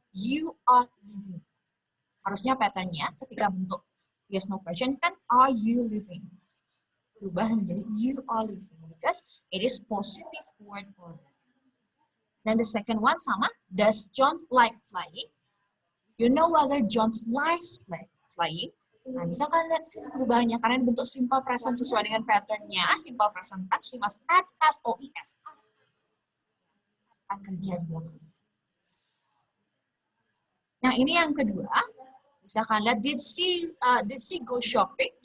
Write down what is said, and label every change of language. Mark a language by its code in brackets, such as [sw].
[en] You are living. [id] Harusnya patternnya ketika bentuk yes no question kan [en] are you living. [id] Berubah menjadi [en] you are living because it is positive word order. Dan the second one sama, does John like flying? You know whether John likes flying. [id] Nah, bisa kan lihat sini perubahannya karena bentuk simple present sesuai dengan patternnya. [en] Simple present tense, you must add s or es. [id] Kerja di belakang. Nah, ini yang kedua. Misalkan lihat, [en] did she go shopping?